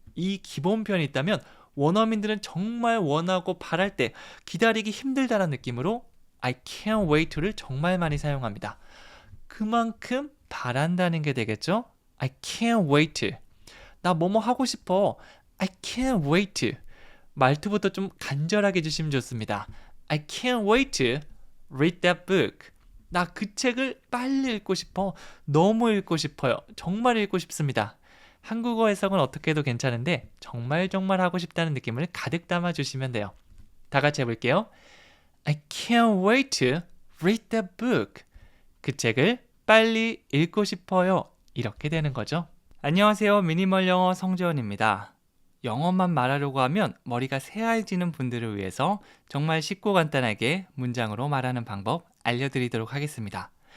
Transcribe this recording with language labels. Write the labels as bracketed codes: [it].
[ko] 이 기본 표현이 있다면 원어민들은 정말 원하고 바랄 때 기다리기 힘들다는 느낌으로 [en] I can't wait to [ko] 를 정말 많이 사용합니다. 그만큼 바란다는 게 되겠죠? [en] I can't wait to. [ko] 나 뭐뭐 하고 싶어. [en] I can't wait to. [ko] 말투부터 좀 간절하게 해주시면 좋습니다. [en] I can't wait to read that book. [ko] 나 그 책을 빨리 읽고 싶어. 너무 읽고 싶어요. 정말 읽고 싶습니다. 한국어 해석은 어떻게 해도 괜찮은데 정말 하고 싶다는 느낌을 가득 담아주시면 돼요. 다 같이 해볼게요. [en] I can't wait to read that book. [ko] 그 책을 빨리 읽고 싶어요. 이렇게 되는 거죠. 안녕하세요. 미니멀 영어 성재원입니다. 영어만 말하려고 하면 머리가 새하얘지는 분들을 위해서 정말 쉽고 간단하게 문장으로 말하는 방법 알려드리도록 하겠습니다.